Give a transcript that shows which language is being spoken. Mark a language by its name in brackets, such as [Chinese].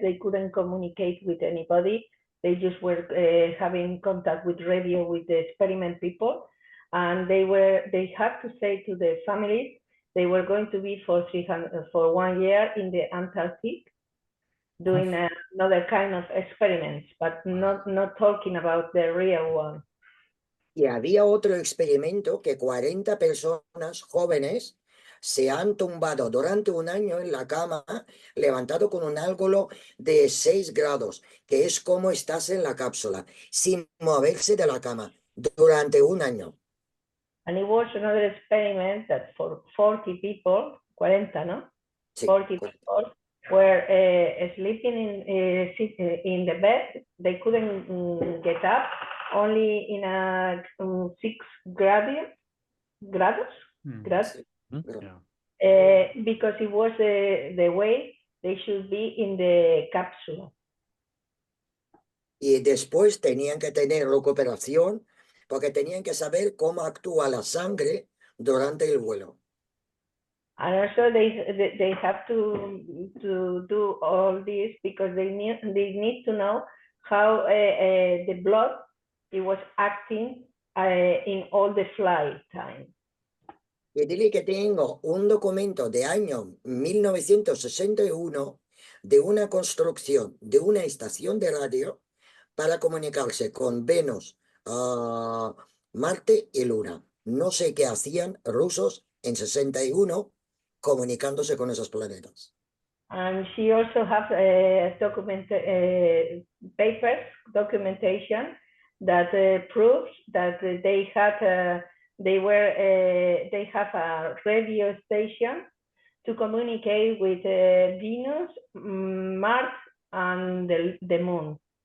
[English] They couldn't communicate with anybody. They just were having contact with radio with the experiment people, and they had to say to the families they were going to be for 1 year in the Antarctic, doing another kind of experiments, but not talking about the real one. [Spanish] Y había otro experimento que 40 personas jóvenes se han tumbado durante un año en la cama, levantado con un ángulo de 6 grados, que es como estás en la cápsula, sin moverse de la cama, durante un año. [English] And it was another experiment that for 40 people, 40, no? [Spanish] Sí, [English] 40 people were sleeping in the bed. They couldn't get up, only in a 6 grados, [Spanish] sí, [English] Yeah. because it was the way they should be in the capsule. [Spanish] Y después tenían que tener recuperación porque tenían que saber cómo actúa la sangre durante el vuelo. [English] And also they have to do all this because they need to know how the blood it was acting in all the flight time. [Spanish] Y dile que tengo un documento de año 1961 de una construcción de una estación de radio para comunicarse con Venus, Marte y Luna. No sé qué hacían rusos en 61 comunicándose con esos planetas. [English] And she also has documentation that proves that they have a radio station to communicate with Venus, Mars, and the Moon.